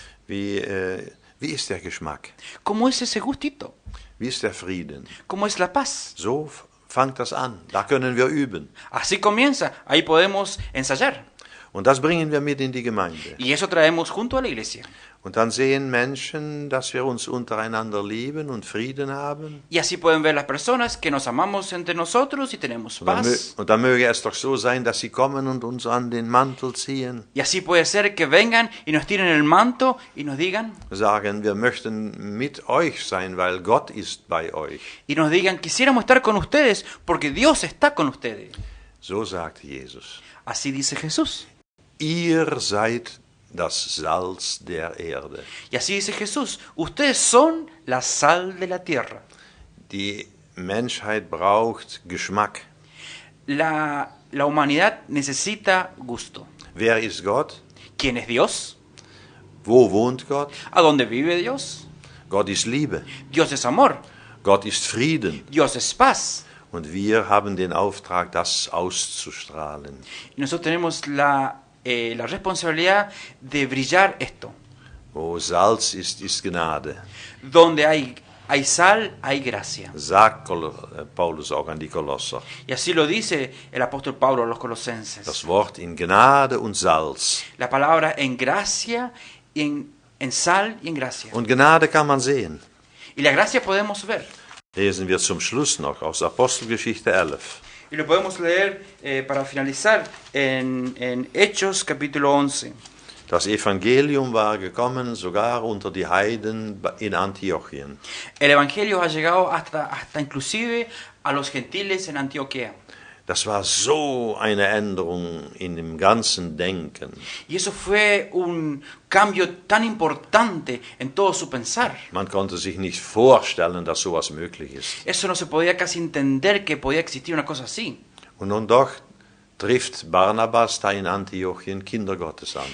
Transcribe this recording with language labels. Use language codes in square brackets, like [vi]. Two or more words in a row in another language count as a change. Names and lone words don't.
[de] Wie ist der Geschmack? [es] ¿Cómo es ese gustito? [de] Wie ist der Frieden? [es] ¿Cómo es la paz? [de] So fängt das an. Da können wir üben. [es] Así comienza. Ahí podemos ensayar. [de] Und das bringen wir mit in die Gemeinde. [es] Y eso traemos junto a la iglesia. [de] Und dann sehen Menschen, dass wir uns untereinander lieben und Frieden haben. [es] Y así pueden ver las personas que nos amamos entre nosotros y tenemos paz. [de] Und dann möge es doch so sein, dass sie kommen und uns an den Mantel ziehen. [es] Y así puede ser que vengan y nos tiren el manto y nos digan. [de] Sagen, wir möchten mit euch sein, weil Gott ist bei euch. [es] Y nos digan, quisiéramos estar con ustedes porque Dios está con ustedes. [de] So sagt Jesus. [es] Así dice Jesús. [de] Ihr seid das Salz der Erde. [es] Y así dice Jesús, ustedes son la sal de la tierra. [de] Die Menschheit braucht Geschmack. [es] La humanidad necesita gusto. [de] Wer ist Gott? [es] ¿Quién es Dios? [de] Wo wohnt Gott? [es] ¿A dónde vive Dios? [de] Gott ist Liebe. [es] Dios es amor. [de] Gott ist Frieden. [es] Dios es paz. [de] Und wir haben den Auftrag, das auszustrahlen. [es] Y nosotros tenemos la responsabilidad de brillar esto. [de] Wo Salz ist, ist Gnade. [es] Donde hay sal, hay gracia. [de] Sagt Paulus auch an die Kolosser. [es] Y así lo dice el apóstol Pablo a los colosenses. [de] Das Wort in Gnade und Salz. [es] La palabra en gracia, en sal y en gracia. [de] Und Gnade kann man sehen. [es] Y la gracia podemos ver. [de] Lesen wir zum Schluss noch aus Apostelgeschichte 11. [es] Y lo podemos leer para finalizar en Hechos capítulo 11. [de] Das Evangelium war gekommen sogar unter die Heiden in Antiochien. [es] El evangelio ha llegado hasta inclusive a los gentiles en Antioquía. [de] Das war so eine Änderung in dem ganzen Denken. [es] Y eso fue un cambio tan importante en todo su pensar. [de] Man konnte sich nicht vorstellen, dass sowas möglich ist. [es] Eso no se podía casi entender que podía existir una cosa así. [de] Und nun doch trifft Barnabas da in Antiochien Kinder Gottes an.